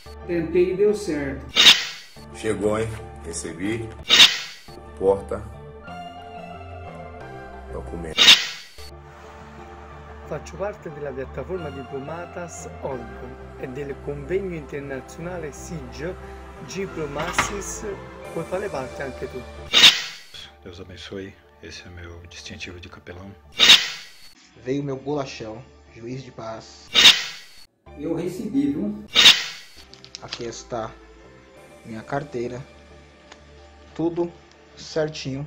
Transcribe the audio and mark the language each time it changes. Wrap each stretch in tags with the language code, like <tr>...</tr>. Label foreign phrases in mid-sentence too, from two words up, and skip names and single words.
<pt>Tentei e deu certo. Chegou, hein? Recebi. Porta. Documento.</pt> <it>Faccio parte della piattaforma Diplomatas Org e del convegno internazionale SIG Diplomacies, puoi fare parte anche tu.</it> <pt>Deus abençoe, esse é meu distintivo de capelão. Veio meu bolachão, juiz de paz. Eu recebi, viu? Aqui está minha carteira. Tudo certinho.</pt>